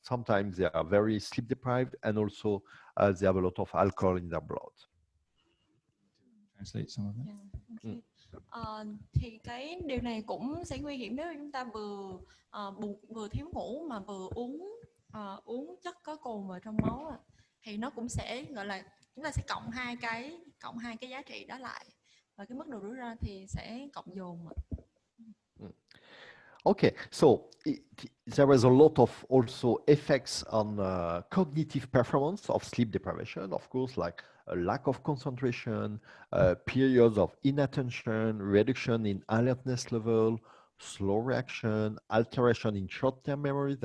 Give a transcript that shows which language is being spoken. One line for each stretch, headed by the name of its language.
English: Sometimes they are very sleep deprived, and also they have a lot of alcohol in their blood. Translate some of it.
Vietnamese: Thì cái điều này cũng sẽ nguy hiểm nếu chúng ta vừa thiếu ngủ mà vừa uống chất có cồn vào trong máu thì nó cũng sẽ gọi là chúng ta sẽ cộng hai cái giá trị đó lại và cái mức độ rủi ro thì sẽ cộng dồn.
English: Okay, so there is a lot of also effects on cognitive performance of sleep deprivation, of course, like a lack of concentration, periods of inattention, reduction in alertness level, slow reaction, alteration in short-term memory.